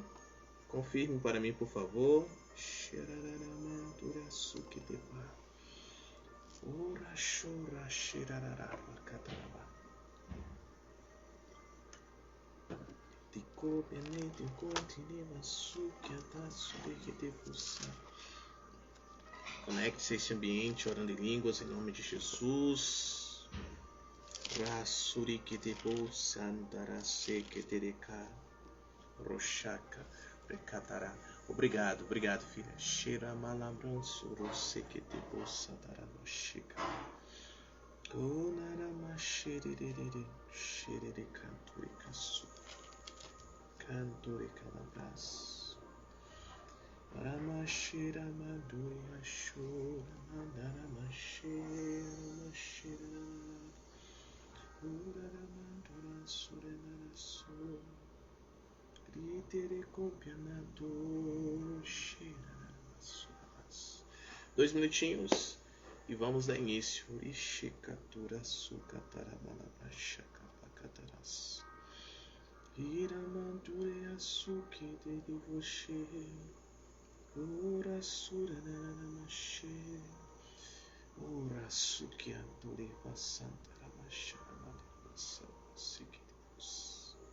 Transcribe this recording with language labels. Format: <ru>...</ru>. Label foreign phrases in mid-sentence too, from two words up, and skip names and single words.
<pt>Confirme para mim, por favor. Conecte-se a esse ambiente orando em línguas em nome de Jesus. Obrigado, filha. Cantore calabras. Ramashira Madhurya Shura Mandara Mashira Urara Mandura Surenara Sur Gritere Copianato Shira Suras. 2 minutinhos e vamos dar início. Ishikatura Sukatarabalabashakapakataras Iramandure Asuki de Divoshe Ora Surananamashe Ora Sukiandure Vasanta Ramasharamasa Sikidus</pt>